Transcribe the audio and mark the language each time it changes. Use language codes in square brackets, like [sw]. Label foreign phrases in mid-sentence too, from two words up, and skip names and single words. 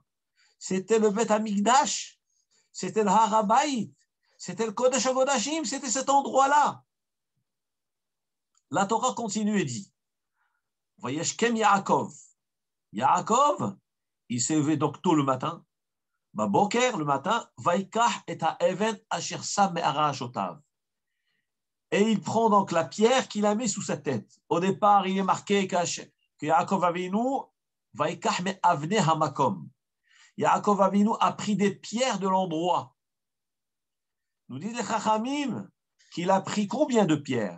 [fr] C'était le [he] בית המקדש, [fr] c'était le [he] הר הבית, [fr] c'était le [he] קודש הקודשים, [fr] c'était cet endroit-là. La Torah continue et dit, [he] וישכם יעקב. [fr] Yaakov, il s'est levé donc tôt le matin, Baboker, le matin, [he] ויקח את האבן אשר שם מראשותיו. [fr] Et il prend donc la pierre qu'il a mis sous sa tête. Au départ, il est marqué que Yaakov Avinu [he] ויקח מאבני המקום. [fr] Yaakov Avinu a pris des pierres de l'endroit. Nous dit les Chachamim qu'il a pris combien de pierres?